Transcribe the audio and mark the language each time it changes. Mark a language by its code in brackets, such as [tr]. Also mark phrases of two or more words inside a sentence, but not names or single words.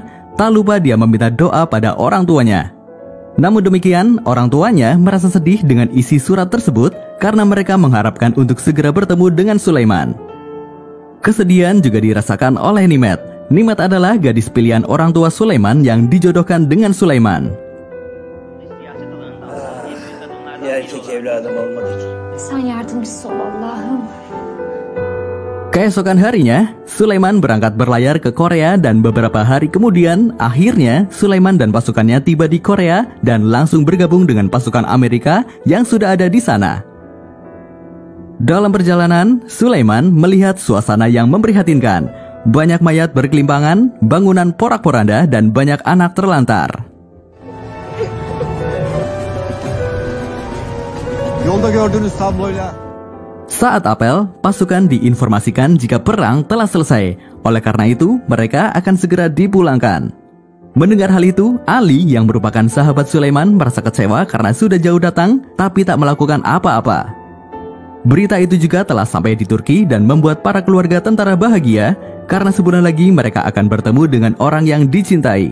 [id] Tak lupa dia meminta doa pada orang tuanya. Namun demikian, orang tuanya merasa sedih dengan isi surat tersebut karena mereka mengharapkan untuk segera bertemu dengan Sulaiman. Kesedihan juga dirasakan oleh Nimet. Nimet adalah gadis pilihan orang tua Sulaiman yang dijodohkan dengan Sulaiman. [tr] Sen yardımcısı ol Allah'ım. [id] Keesokan harinya, Sulaiman berangkat berlayar ke Korea dan beberapa hari kemudian, akhirnya Sulaiman dan pasukannya tiba di Korea dan langsung bergabung dengan pasukan Amerika yang sudah ada di sana. Dalam perjalanan, Sulaiman melihat suasana yang memprihatinkan. Banyak mayat berkelimpangan, bangunan porak-poranda, dan banyak anak terlantar. [tr] Yolda gördüğünüz tabloyla. [id] Saat apel, pasukan diinformasikan jika perang telah selesai. Oleh karena itu, mereka akan segera dipulangkan. Mendengar hal itu, Ali yang merupakan sahabat Sulaiman merasa kecewa karena sudah jauh datang, tapi tak melakukan apa-apa. Berita itu juga telah sampai di Turki dan membuat para keluarga tentara bahagia karena sebulan lagi mereka akan bertemu dengan orang yang dicintai.